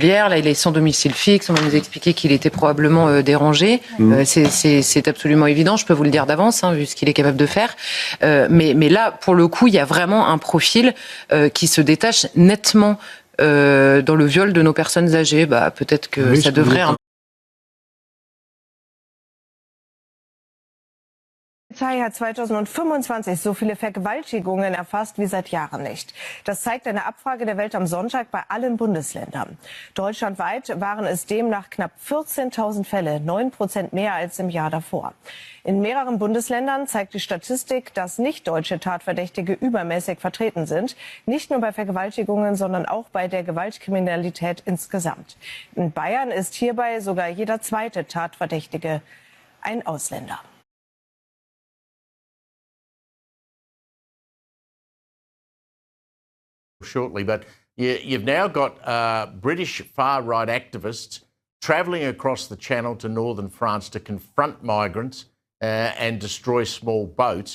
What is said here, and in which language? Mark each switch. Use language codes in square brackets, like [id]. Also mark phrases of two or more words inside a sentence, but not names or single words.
[fr] Là, il est sans domicile fixe. On va nous expliquer qu'il était probablement dérangé. C'est absolument évident. Je peux vous le dire d'avance, vu ce qu'il est capable de faire. Mais là, pour le coup, il y a vraiment un profil qui se détache nettement dans le viol de nos personnes âgées. Peut-être que ça devrait... [de] Die Polizei hat 2025 so viele Vergewaltigungen erfasst wie seit Jahren nicht. Das zeigt eine Abfrage der Welt am Sonntag bei allen Bundesländern. Deutschlandweit waren es demnach knapp 14.000 Fälle, 9% mehr als im Jahr davor. In mehreren Bundesländern zeigt die Statistik, dass nicht-deutsche Tatverdächtige übermäßig vertreten sind. Nicht nur bei Vergewaltigungen, sondern auch bei der Gewaltkriminalität insgesamt. In Bayern ist hierbei sogar jeder zweite Tatverdächtige ein Ausländer. [en] Shortly, but you've now got British far-right activists travelling across the Channel to northern France to confront migrants and destroy small boats.